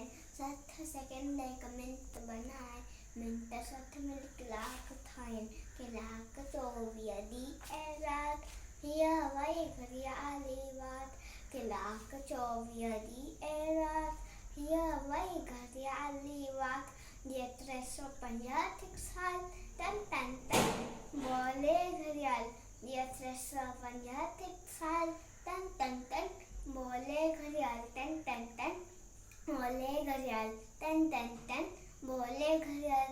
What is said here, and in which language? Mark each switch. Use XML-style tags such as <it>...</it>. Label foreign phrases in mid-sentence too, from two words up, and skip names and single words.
<sd>7 सेकंड 1 मिंट बनाए, मिंट 7 मिल कलाक ठाहिनि। कलाक 24 ॾींहं ऐं राति, हीअ वई घड़ियाली वात। कलाक 24 ॾींहं ऐं राति, हीअ वई घड़ियाली वात।</sd> <hi>ये 365 साल टन टन टन बोले घड़ियाल। ये 365 साल टन टन टन बोले घड़ियाल। टन टन टन बोले घड़ियाल। टन टन टन बोले घड़ियाल।</hi>